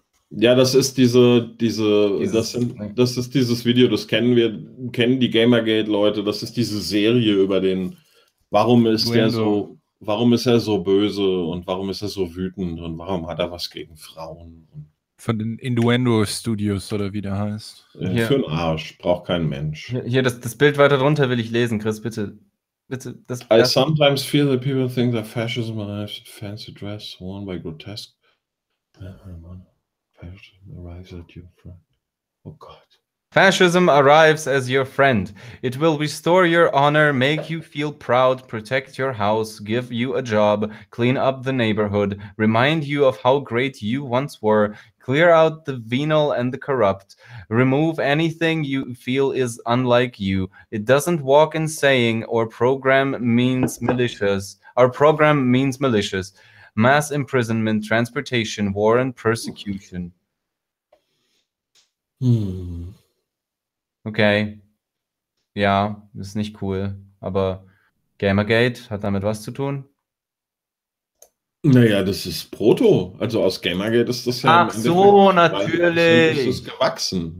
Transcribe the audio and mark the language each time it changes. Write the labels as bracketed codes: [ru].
[de] Ja, das ist dieses Video, das kennen die Gamergate-Leute, das ist diese Serie über den, warum ist er so böse und warum ist er so wütend und warum hat er was gegen Frauen? Von den Innuendo Studios oder wie der heißt. Ja, für einen Arsch, braucht kein Mensch. Hier, das Bild weiter drunter will ich lesen, Chris, bitte. [en] I sometimes feel that people think that fascism arrives in fancy dress worn by grotesque. Fascism arrives at your friend. Oh God. Fascism arrives as your friend. It will restore your honor, make you feel proud, protect your house, give you a job, clean up the neighborhood, remind you of how great you once were, clear out the venal and the corrupt, remove anything you feel is unlike you. It doesn't walk in saying our program means malicious, mass imprisonment, transportation, war and persecution. [de] Okay, ja, ist nicht cool, aber Gamergate hat damit was zu tun? Naja, das ist Proto, also aus Gamergate ist das ja... Ach so, natürlich! Das ist gewachsen.